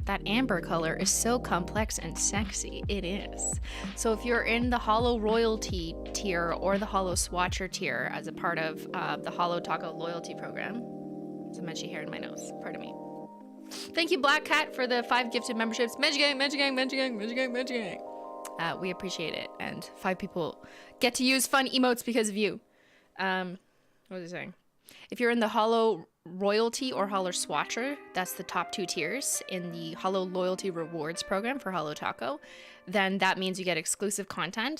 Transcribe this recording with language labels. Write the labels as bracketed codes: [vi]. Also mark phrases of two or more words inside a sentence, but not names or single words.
[en] That amber color is so complex and sexy. It is. So if you're in the HOLO Royalty tier or the HOLO Swatcher tier as a part of the HOLO Taco loyalty program, there's a Menchie hair in my nose. Pardon me. Thank you, Black Cat, for the 5 gifted memberships. Menchie Gang, Menchie Gang, Menchie Gang, Menchie Gang, Menchie Gang. We appreciate it. And 5 people get to use fun emotes because of you. What was I saying? If you're in the HOLO Royalty or HOLO Swatcher, that's the top 2 tiers in the HOLO Loyalty Rewards program for HOLO Taco, then that means you get exclusive content.